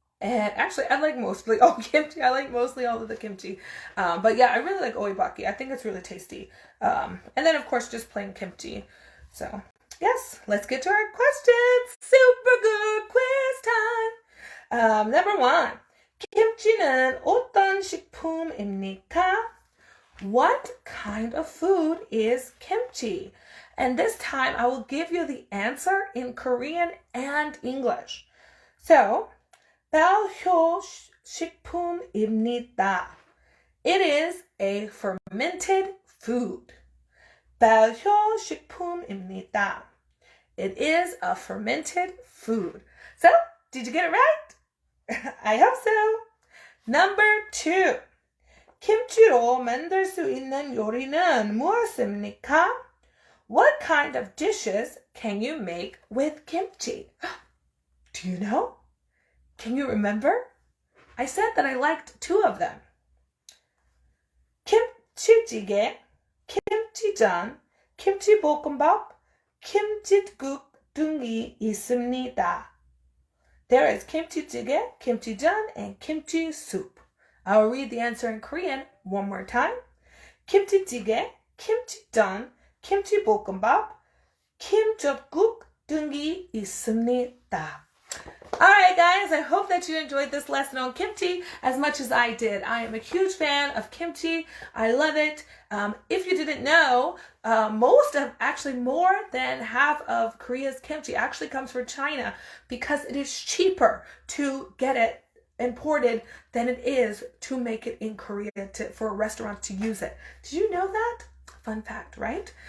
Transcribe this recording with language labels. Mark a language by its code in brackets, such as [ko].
[en] And actually, I like mostly all kimchi. I like mostly all of the kimchi. But yeah, I really like oibaki. I think it's really tasty. And then, of course, just plain kimchi. So, yes, let's get to our questions. Super good quiz time. Number 1. [ko] 김치는 어떤 식품입니까? [en] What kind of food is kimchi? And this time, I will give you the answer in Korean and English. [ko] So, 발효식품입니다. [en] It is a fermented food. [ko] 발효식품입니다. [en] It is a fermented food. So, did you get it right? I hope so. Number 2. [ko] 김치로 만들 수 있는 요리는 무엇입니까? [en] What kind of dishes can you make with kimchi? Do you know? Can you remember? I said that I liked 2 of them. [ko] 김치찌개, 김치전, 김치볶음밥, 김칫국 등이 있습니다. [en] There is kimchi-jjigae, kimchi-jan, and kimchi soup. I will read the answer in Korean one more time. [ko] 김치찌개, 김치전, 김치볶음밥, 김칫국 등이 있습니다. [en] Alright guys, I hope that you enjoyed this lesson on kimchi as much as I did. I am a huge fan of kimchi. I love it. If you didn't know, actually more than half of Korea's kimchi actually comes from China because it is cheaper to get it imported than it is to make it in Korea for a restaurant to use it. Did you know that? Fun fact, right?